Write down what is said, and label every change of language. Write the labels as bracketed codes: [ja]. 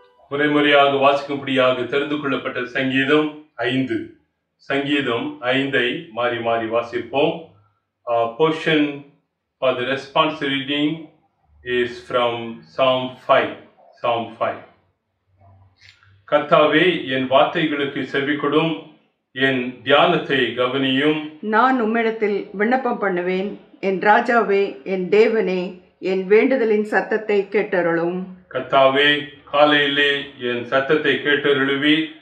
[ta] முறைமுறையாக வாசிக்கும்படியாக தெரிந்து கொள்ளப்பட்ட சங்கீதம் 5. சங்கீதம் 5 மாறி மாறி வாசிப்போம். [en] Portion for the response reading is from Psalm 5. Psalm 5. [ta] கர்த்தாவே, என் வார்த்தைகளுக்கு செவிகொடும், என் தியானத்தை கவனியும். நான் உம்மிடத்தில் விண்ணப்பம் பண்ணுவேன். என் ராஜாவே, என் தேவனே, என் வேண்டுதலின் சத்தத்தை கேட்டருளும். கர்த்தாவே, காலையிலே என் சத்தத்தை கேட்டருளுவி.